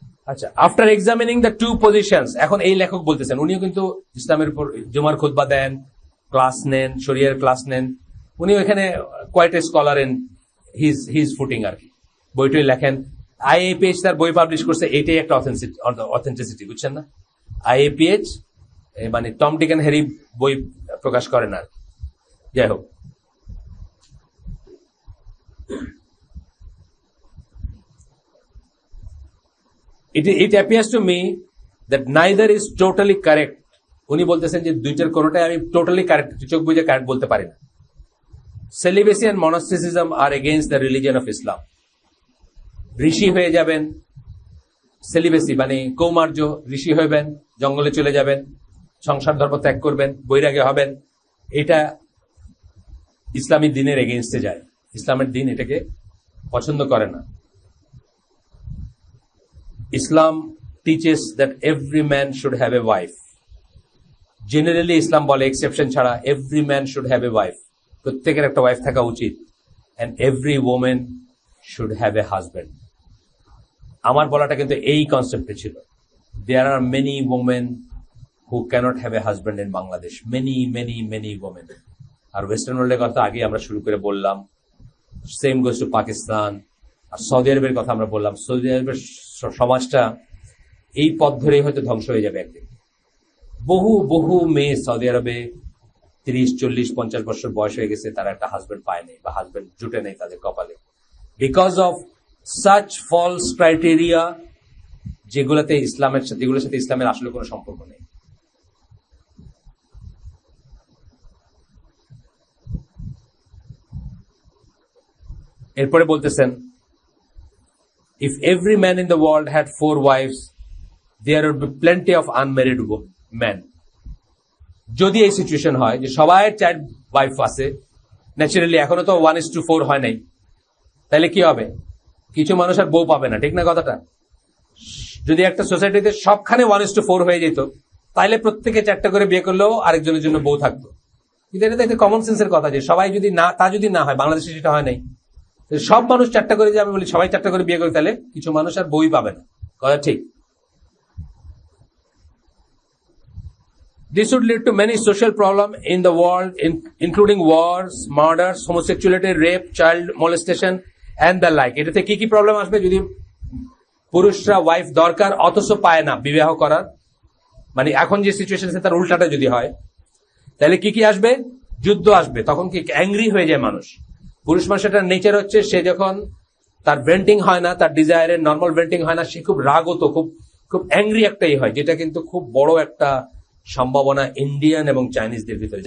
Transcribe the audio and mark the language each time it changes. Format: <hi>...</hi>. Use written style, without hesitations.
<bn>আচ্ছা,</bn> <en>after examining the two positions,</en> <bn>এখন এই লেখক বলতেছেন, উনিও কিন্তু ইসলামের উপর জুমার খুতবা দেন, ক্লাস নেন, শরিয়ার ক্লাস নেন, উনিও এখানে</bn> <en>quite a scholar in his footing</en> <bn>আর কি, বইটই লেখেন। আইএপিএইচ তার বই পাবলিশ করছে, এটাই একটা অথেন্টিসিটি, বুঝছেন না? আইএপিএইচ মানে টম ডিক অ্যান্ড হ্যারি বই প্রকাশ করেন আর। যাই হোক,</bn> <en>it appears to me that neither is totally correct.</en> <bn>উনি বলতেছেন যে দুইটার কোনোটাই আমি টোটালি কারেক্ট, চোখ বুঝে কারেক্ট বলতে পারি না।</bn> <en>Celibacy and monasticism are against the religion of Islam.</en> <bn>ঋষি হয়ে যাবেন, সেলিবেসি মানে কৌমার্য, ঋষি হইবেন, জঙ্গলে চলে যাবেন, সংসার ধর্ম ত্যাগ করবেন, বৈরাগী হবেন, এটা ইসলামী দিনের এগেইনস্টে যায়। ইসলামের দিন এটাকে পছন্দ করে না।</bn> <en>Islam teaches that every man should have a wife. Generally, Islam</en> <bn>বলে এক্সেপশন ছাড়া</bn> <en>every man should have a wife.</en> <bn>প্রত্যেকের একটা ওয়াইফ থাকা উচিত,</bn> <en>and every woman should have a husband.</en> <bn>আমার বলাটা কিন্তু এই কনসেপ্টে ছিল।</bn> <en>There are many women who cannot have a husband in Bangladesh. Many women.</en> <bn>আর western ওয়ার্ল্ডের কথা আগে আমরা শুরু করে বললাম,</bn> <en>Same goes to Pakistan.</en> <bn>আর Saudi আরবের কথা আমরা বললাম, সৌদি আরবের সমাজটা এই পথ ধরেই হয়তো ধ্বংস হয়ে যাবে একদিন। বহু মেয়ে সৌদি আরবে 30, 40, 50 বছর বয়স হয়ে গেছে, তারা একটা হাজবেন্ড পায়নি বা হাজবেন্ড জুটে নেই তাদের কপালে,</bn> <en>because of such false criteria,</en> <bn>যেগুলোর সাথে ইসলামের আসলে কোনো সম্পর্ক নেই। এরপরে বলতেছেন,</bn> <en>if every man in the world had 4 wives, there would be plenty of unmarried men.</en> <bn>যদি এই সিচুয়েশন হয় যে সবাই 4 ওয়াইফ আছে, ন্যাচারালি এখনো তো 1:4 হয় নাই, তাহলে কি হবে? কিছু মানুষ আর বউ পাবে না, ঠিক না কথাটা? যদি একটা সোসাইটিতে সবখানে 1:4 হয়ে যেত, তাহলে প্রত্যেকে 4টা করে বিয়ে করলেও আরেকজনের জন্য বউ থাকতো। কিন্তু এটা তো একটা কমন সেন্সের কথা, যে সবাই যদি না হয়, বাংলাদেশে সেটা হয় নাই, সব মানুষ 4টা করে, যে আমি বলি সবাই 4টা করে বিয়ে করে, তাহলে কিছু মানুষ আর বই পাবে না, কথা ঠিক।</bn> <en>This would lead to many social problems in the world, including wars, murders, homosexuality, rape, child molestation and the like.</en> <bn>এটাতে কি প্রবলেম আসবে? যদি পুরুষরা ওয়াইফ দরকার অথচ পায় না বিবাহ করার, মানে এখন যে সিচুয়েশন আছে তার উল্টাটা যদি হয়, তাহলে কি আসবে? যুদ্ধ আসবে। তখন কি অ্যাংরি হয়ে যায় মানুষ। পুরুষ মানুষের নেচার হচ্ছে, সে যখন তার ভেন্টিং হয় না, তার ডিজায়ারের নর্মাল ভেন্টিং হয় না, সে খুব রাগত, খুব অ্যাংরি একটাই হয়, যেটা কিন্তু খুব বড় একটা সম্ভাবনা ইন্ডিয়ান এবং চাইনিজদের ভিতরে।</bn>